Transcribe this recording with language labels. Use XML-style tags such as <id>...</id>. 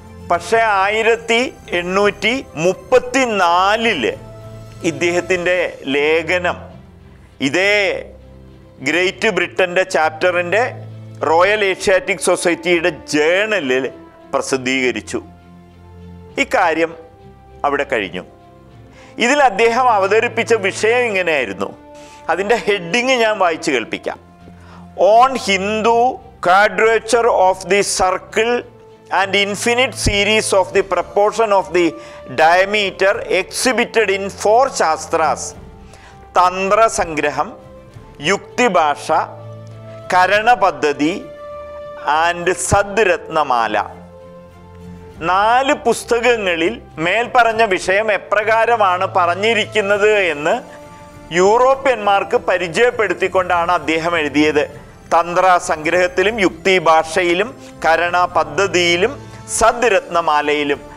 <ml>പക്ഷേ 1834 ഇദ്ദേഹത്തിൻ്റെ ലേഖനം ഇതേ ഗ്രേറ്റ് ബ്രിട്ടൻ്റെ ചാപ്റ്ററിൻ്റെ റോയൽ ഏഷ്യാറ്റിക് സൊസൈറ്റിയുടെ ജേണലിൽ പ്രസിദ്ധീകരിച്ചു. ഇക്കാര്യം അവിടെ കഴിഞ്ഞു. ഇതിൽ അദ്ദേഹം അവതരിപ്പിച്ച വിഷയം ഇങ്ങനെയായിരുന്നു. അതിൻ്റെ ഹെഡിങ് ഞാൻ വായിച്ചു കേൾപ്പിക്കാം.</ml> <en>On Hindu quadrature of the circle and infinite series of the proportion of the diameter exhibited in 4 shastras: Tantra Sangraham, Yuktibhasha, Karana Paddhati and Sadratnamala.</en> <ml>4 പുസ്തകങ്ങളിൽ മേൽപ്പറഞ്ഞ വിഷയം എപ്രകാരമാണ് പറഞ്ഞിരിക്കുന്നത് എന്ന് യൂറോപ്യന്മാർക്ക് പരിചയപ്പെടുത്തിക്കൊണ്ടാണ് അദ്ദേഹം എഴുതിയത്. തന്ത്ര സംഗ്രഹത്തിലും യുക്തിഭാഷയിലും കരണ പദ്ധതിയിലും സദ്രത്നമാലയിലും.</ml>